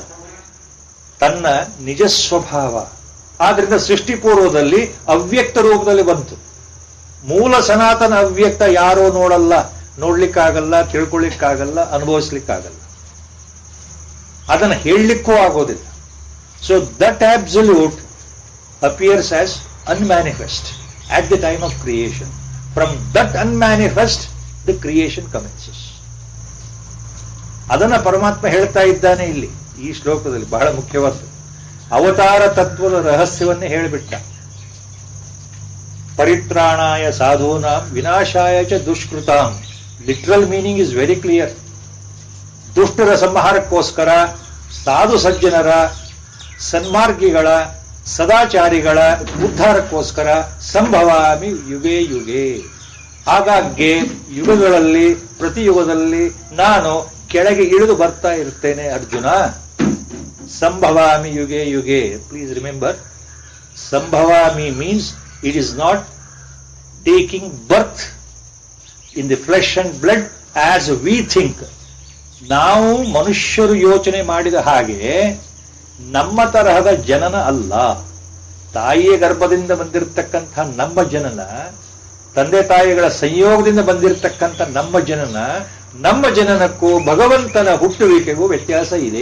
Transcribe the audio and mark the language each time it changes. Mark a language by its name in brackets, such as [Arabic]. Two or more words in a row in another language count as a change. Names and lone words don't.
[Kannada] ತನ್ನ ನಿಜ ಸ್ವಭಾವ. ಆದ್ರಿಂದ ಸೃಷ್ಟಿ ಪೂರ್ವದಲ್ಲಿ ಅವ್ಯಕ್ತ ರೂಪದಲ್ಲಿ ಬಂತು. ಮೂಲ ಸನಾತನ ಅವ್ಯಕ್ತ ಯಾರೋ ನೋಡಲ್ಲ, ನೋಡ್ಲಿಕ್ಕಾಗಲ್ಲ, ತಿಳ್ಕೊಳ್ಳಿಕ್ಕಾಗಲ್ಲ, ಅನುಭವಿಸ್ಲಿಕ್ಕಾಗಲ್ಲ, ಅದನ್ನು ಹೇಳಲಿಕ್ಕೂ ಆಗೋದಿಲ್ಲ. [English] so that absolute appears as unmanifest at the time of creation. From that unmanifest, the creation commences. [Kannada] ಅದನ್ನ ಪರಮಾತ್ಮ ಹೇಳ್ತಾ ಇದ್ದಾನೆ ಇಲ್ಲಿ ಈ ಶ್ಲೋಕದಲ್ಲಿ. ಬಹಳ ಮುಖ್ಯವಾದ ಅವತಾರ ತತ್ವದ ರಹಸ್ಯವನ್ನೇ ಹೇಳಿಬಿಟ್ಟ. [Sanskrit] ಪರಿತ್ರಾಣಾಯ ಸಾಧೂನಾಂ ವಿನಾಶಾಯ ಚ ದುಷ್ಕೃತಾಂ. [English] literal meaning is very clear. [Kannada] ದುಷ್ಟರ ಸಂಹಾರಕ್ಕೋಸ್ಕರ, ಸಾಧು ಸಜ್ಜನರ, ಸನ್ಮಾರ್ಗಿಗಳ, ಸದಾಚಾರಿಗಳ ಉದ್ಧಾರಕ್ಕೋಸ್ಕರ [Sanskrit] ಸಂಭವಾಮಿ ಯುಗೇ ಯುಗೇ. [Kannada] ಹಾಗಾಗಿ ಯುಗಗಳಲ್ಲಿ, ಪ್ರತಿ ಯುಗದಲ್ಲಿ ನಾನು ಕೆಳಗೆ ಇಳಿದು ಬರ್ತಾ ಇರ್ತೇನೆ ಅರ್ಜುನ. [Sanskrit] ಸಂಭವಾಮಿ ಯುಗೇ ಯುಗೇ. [English] please remember, sambhavami means it is not taking birth in the flesh and blood as we think. [Kannada] ನಾವು ಮನುಷ್ಯರು ಯೋಚನೆ ಮಾಡಿದ ಹಾಗೆ ನಮ್ಮ ತರಹದ ಜನನ ಅಲ್ಲ. ತಾಯಿಯ ಗರ್ಭದಿಂದ ಬಂದಿರತಕ್ಕಂಥ ನಮ್ಮ ಜನನ, ತಂದೆ ತಾಯಿಗಳ ಸಂಯೋಗದಿಂದ ಬಂದಿರತಕ್ಕಂಥ ನಮ್ಮ ಜನನಕ್ಕೂ ಭಗವಂತನ ಹುಟ್ಟುವಿಕೆಗೂ ವ್ಯತ್ಯಾಸ ಇದೆ.